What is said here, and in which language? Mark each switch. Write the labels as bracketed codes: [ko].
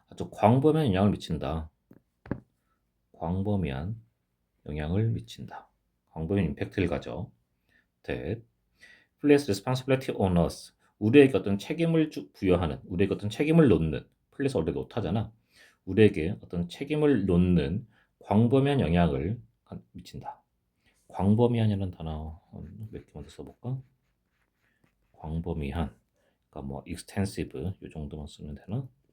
[ko] 아주 광범위한 영향을 미친다. 광범위한 영향을 미친다. 광범위한 임팩트를 가져. [en] That place responsibility on us. [ko] 우리에게 어떤 책임을 부여하는, 우리에게 어떤 책임을 놓는, place 원래 놓다잖아. 우리에게 어떤 책임을 놓는 광범위한 영향을 미친다. 광범위한이라는 단어 몇 개만 더 써볼까? 광범위한, 그러니까 뭐 extensive 이 정도만 쓰면 되나?